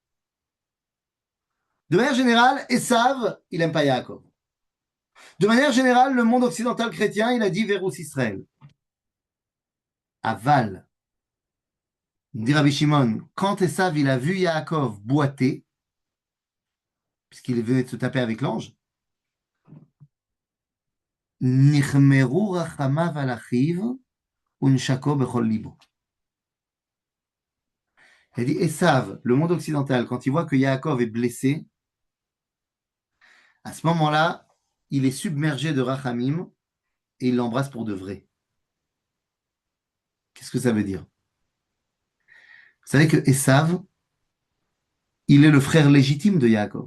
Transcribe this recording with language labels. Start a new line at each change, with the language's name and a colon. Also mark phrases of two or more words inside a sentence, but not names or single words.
French: De manière générale, Esav, il n'aime pas Yaakov. De manière générale, le monde occidental chrétien, il a dit
Latin: Verus Israël.
French: Aval. Dit Rabbi Shimon, quand Esav, il a vu Yaakov boiter, puisqu'il venait de se taper avec l'ange,
Hebrew: נכמרו רחמיו על אחיו ונשקו בכל לבו.
French: Il dit Esav, le monde occidental, quand il voit que Yaakov est blessé, à ce moment-là, il est submergé de rachamim et il l'embrasse pour de vrai. Qu'est-ce que ça veut dire? Vous savez que Esav, il est le frère légitime de Yaakov.